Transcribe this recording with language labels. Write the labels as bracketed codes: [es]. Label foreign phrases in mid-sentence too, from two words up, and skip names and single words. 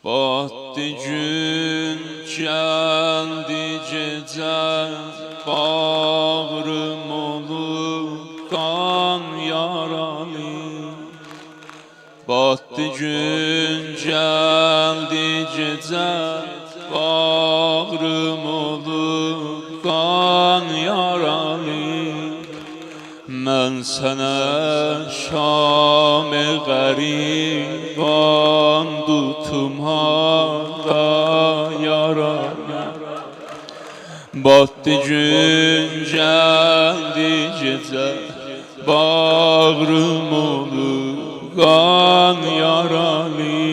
[tr] Battı gün geldi gece, bağrım olur kan yaralı. Battı gün geldi gece, bağrım olur kan yaralı. [az] Mən sənə şam-ı qəriban tutum harda yaralı. Battı gün gəldi gecə, bağrım olur qan yaralı.